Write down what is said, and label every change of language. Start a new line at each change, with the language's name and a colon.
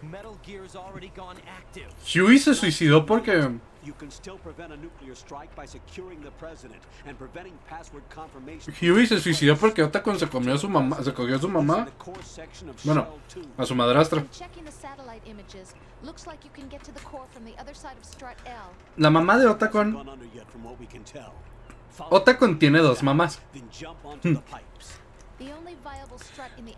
English: Metal Gear's already gone active.
Spanish: Huey se suicidó porque...
English: You can still prevent a nuclear strike by securing the president and preventing password confirmation.
Spanish: Huey se suicidó porque Otacon se comió a su mamá, se cogió a su mamá, bueno, a su madrastra.
English: I'm checking the satellite images. Looks like you can get to the core from the other side of Strut L.
Spanish: La mamá de Otacon,
English: Gone under yet from what we can tell.
Spanish: Otacon tiene dos mamás.
English: Then jump onto the pipes. The only viable strut in the